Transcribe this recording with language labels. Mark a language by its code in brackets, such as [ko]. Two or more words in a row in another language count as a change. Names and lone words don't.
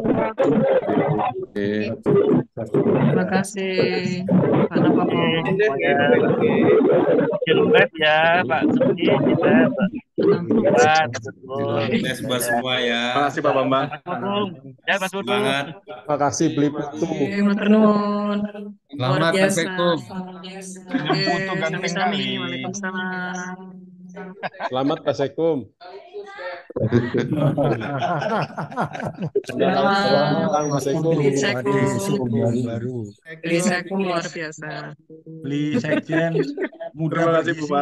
[id] Terima kasih. Karena Bapak Live ya Pak Sugi, kita Pak Tes buat semua ya. Terima kasih Pak Bambang. Ya Mas Putu. Semangat. Terima kasih Beli Putu. Nuwun. Luar Selamat biasa. Perfectum. Putu ganteng kali. Waalaikumsalam. Selamat Pak Sekum. Selamat. Mas Sekum. Beli Sekum. Baru. Beli Sekum luar biasa. Beli sekjen. Terima kasih Bupat.